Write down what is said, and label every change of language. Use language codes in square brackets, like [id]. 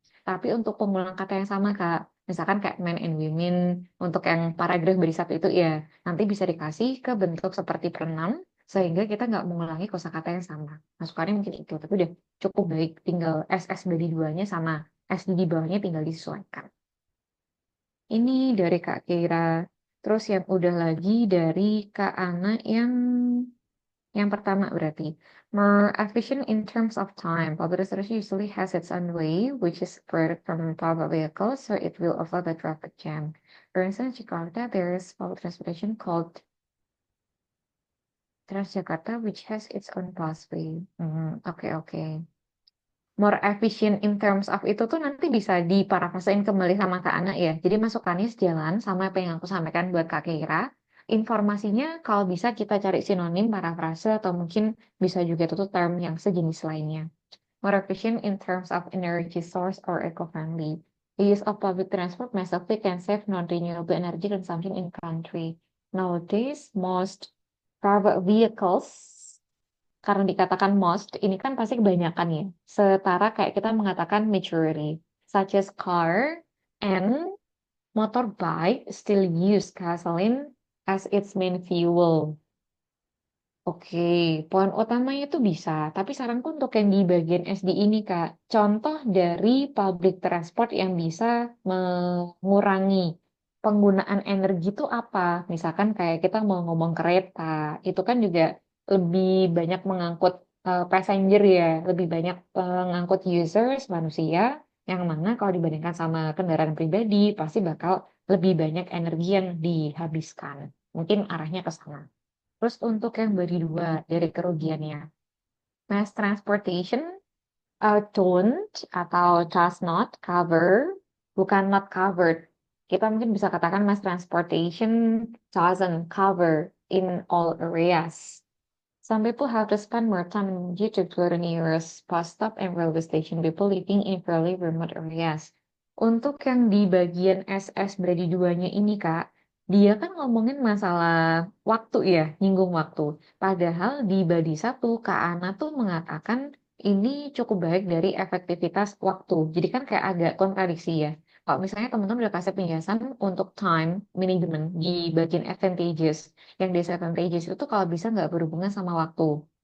[id] Tapi untuk pengulang kata yang sama Kak, misalkan kayak [en] men and women, [id] untuk yang paragraf baris satu itu ya, nanti bisa dikasih ke bentuk seperti pronoun, sehingga kita nggak mengulangi kosakata yang sama. Masukannya mungkin itu, tapi udah cukup baik. Tinggal SS dari duanya sama SD di bawahnya tinggal disesuaikan. Ini dari Kak Kira. Terus yang udah lagi dari Kak Ana yang pertama berarti. [en] More efficient in terms of time. Public transportation usually has its own way, which is separated from public vehicles, so it will avoid the traffic jam. For instance, Jakarta, there is public transportation called Transjakarta, which has its own busway. [id] Oke, oke. [en] More efficient in terms of [id] itu tuh nanti bisa diparafrasein kembali sama Kak Ana ya. Jadi masukannya sejalan sama apa yang aku sampaikan buat Kak Kira. Informasinya kalau bisa kita cari sinonim, parafrase, atau mungkin bisa juga itu tuh term yang sejenis lainnya. [en] More efficient in terms of energy source or eco-friendly. The use of public transport massively can save non-renewable energy consumption in country. Nowadays, most private vehicles, [id] karena dikatakan most, ini kan pasti kebanyakan ya. Setara kayak kita mengatakan [en] majority, such as car and motorbike still use gasoline as its main fuel. [id] Oke, poin utamanya itu bisa, tapi saranku untuk yang di bagian SD ini, Kak, contoh dari public transport yang bisa mengurangi penggunaan energi itu apa? Misalkan kayak kita mau ngomong kereta, itu kan juga lebih banyak mengangkut passenger ya, lebih banyak mengangkut users, manusia, yang mana kalau dibandingkan sama kendaraan pribadi, pasti bakal lebih banyak energi yang dihabiskan. Mungkin arahnya ke sana. Terus untuk yang bagi dua dari kerugiannya, [en] mass transportation don't [id] atau [en] does not cover, [id] bukan [en] not covered. [id] Kita mungkin bisa katakan [en] mass transportation doesn't cover in all areas. Some people have to spend more time and energy to go to nearest bus stop and railway station. People living in fairly remote areas. [id] Untuk yang di bagian SS beradi duanya ini, Kak, dia kan ngomongin masalah waktu ya, nyinggung waktu. Padahal di badi satu, Kak Ana tuh mengatakan ini cukup baik dari efektivitas waktu. Jadi kan kayak agak kontradiksi ya. Kalau misalnya teman-teman udah kasih penjelasan untuk time management di bagian advantages, yang disadvantages itu kalau bisa nggak berhubungan sama waktu.